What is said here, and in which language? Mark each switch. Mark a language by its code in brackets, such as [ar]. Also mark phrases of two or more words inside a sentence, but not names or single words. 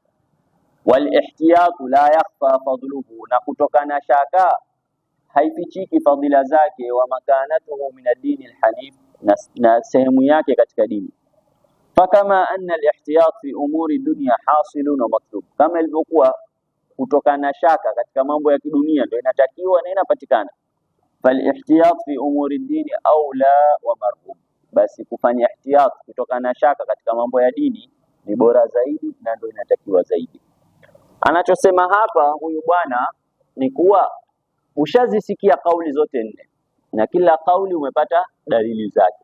[ar] والاحتياط لا يخفى فضله, [sw] na kutokana shaka haifichiki fadhila zake. [ar] ومكانته من الدين الحنيف, [sw] na sehemu yake katika dini. [ar] فكما أن الاحتياط في أمور الدنيا حاصل ومطلوب, [sw] kama ilivyokuwa kutokana shaka katika mambo ya kidunia ndio inatakiwa na inapatikana, [ar] فالاحتياط في أمور الدين أولى ومرهوب, [sw] basi kufanya ihtiyat kutokana shaka katika mambo ya dini ni bora zaidi na ndio inatakiwa zaidi. Anachosema hapa huyu bwana ni kuwa ushazisikia kauli zote nne na kila kauli umepata dalili zake.